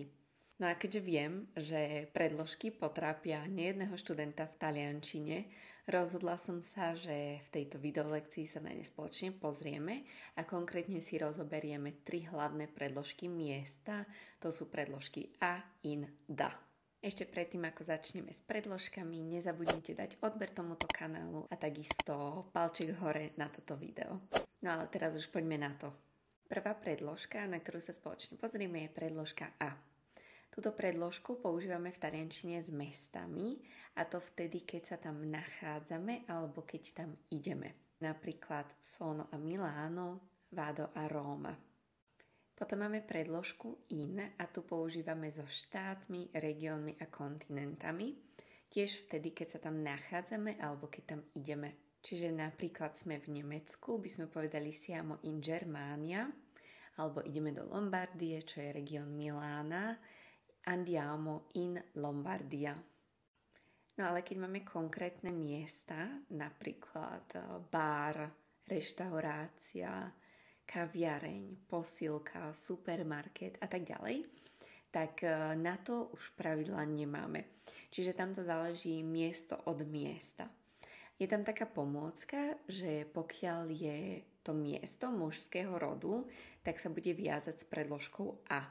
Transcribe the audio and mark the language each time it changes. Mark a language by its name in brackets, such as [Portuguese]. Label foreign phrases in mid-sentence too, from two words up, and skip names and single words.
[Slovak] No a keďže viem, že predložky potrápia nejedného študenta v taliančine, rozhodla som sa, že v tejto videolekcii sa na ne spoločne pozrieme a konkrétne si rozoberieme 3 hlavné predložky miesta. To sú predložky a, [Italian] in, da. [Slovak] Ešte predtým, ako začneme s predložkami, nezabudnite dať odber tomuto kanálu a takisto palček hore na toto video. No ale teraz už poďme na to. Prvá predložka, na ktorú sa spoločne pozrieme, je predložka a. Túto predložku používame v taliančine s mestami, a to vtedy, keď sa tam nachádzame alebo keď tam ideme. Napríklad [Italian] sono a Milano, vado a Róma. [Slovak] Potom máme predložku in a tu používame so štátmi, regiónmi a kontinentami. Tiež vtedy, keď sa tam nachádzame alebo keď tam ideme. Čiže napríklad sme v Nemecku, by sme povedali [Italian] siamo in Germania, [Slovak] alebo ideme do Lombardie, čo je región Milána, [Italian] andiamo in Lombardia. [Slovak] No ale keď máme konkrétne miesta, napríklad bar, reštaurácia, kaviareň, posilka, supermarket a tak ďalej, tak na to už pravidlá nemáme. Čiže tamto záleží miesto od miesta. Je tam taká pomôcka, že pokiaľ je to miesto mužského rodu, tak sa bude viazať s predložkou a.